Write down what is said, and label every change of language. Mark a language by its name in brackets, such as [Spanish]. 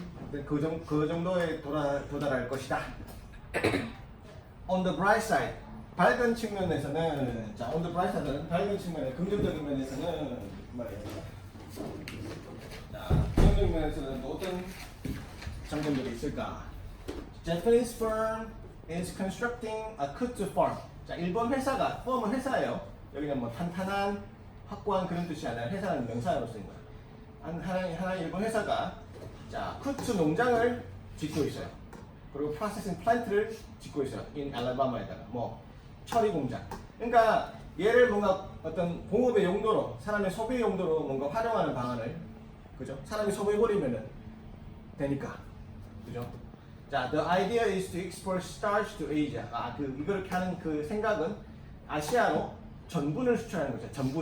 [Korean] 근데 그 정도에 도달할 것이다. [English] On the bright side, [Korean] 밝은 측면에서는, 자, on the bright side는 밝은 측면에 긍정적인 면에서는 말이에요. 자, 긍정적인 면에서는 또 어떤 장점들이 있을까? [English] Japanese firm is constructing a kudzu farm. [Korean] 자, 일본 회사가, firm은 회사예요. 여기는 뭐 탄탄한, 확고한 그런 뜻이 아니라 회사는 명사로 쓰인 거예요. 하나 일본 회사가 자, 쿠츠 농장을 짓고 있어요. 그리고 프로세싱 플랜트를 짓고 있어요. in 알라바마에다가 뭐 처리 공장. 그러니까 얘를 뭔가 어떤 공업의 용도로, 사람의 소비 용도로 뭔가 활용하는 방안을, 그죠? 사람이 소비해버리면은 되니까, 그죠? [English] 자, the idea is to export starch to Asia. [Korean] 이렇게 하는 그 생각은 아시아로 전분을 수출하는 거죠.